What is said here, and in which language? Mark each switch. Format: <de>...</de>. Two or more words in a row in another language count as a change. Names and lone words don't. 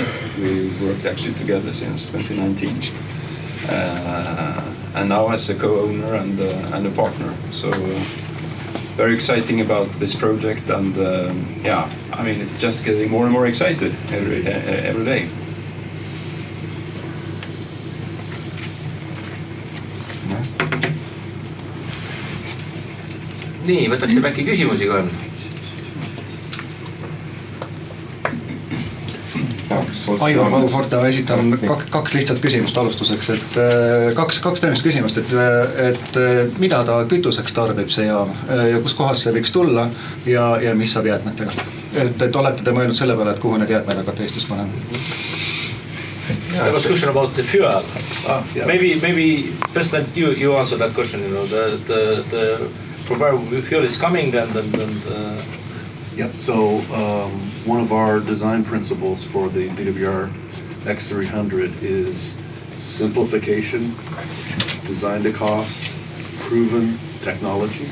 <en>We worked actually together since 2019, and now as a co-owner and a partner. So very exciting about this project, and yeah, I mean, it's just getting more and more excited every day.</en> <et>Nii, võtaksime äkki küsimusi, kui on. Aivar Valforta, esitan kaks lihtsat küsimust alustuseks, et kaks peamist küsimust, et mida ta kütuseks tarbib see jaam ja kus kohas see võiks tulla ja mis saab jäätmetega? Et olete te mõelnud selle peale, et kuhu need jäätmed hakkavad Eestis panema?</et> <en>There was a question about the fuel. Yes. Maybe President, you answer that question, you know, the from where fuel is coming and Yep, so one of our design principles for the BWR X300 is simplification, design to cost, proven technology.</en>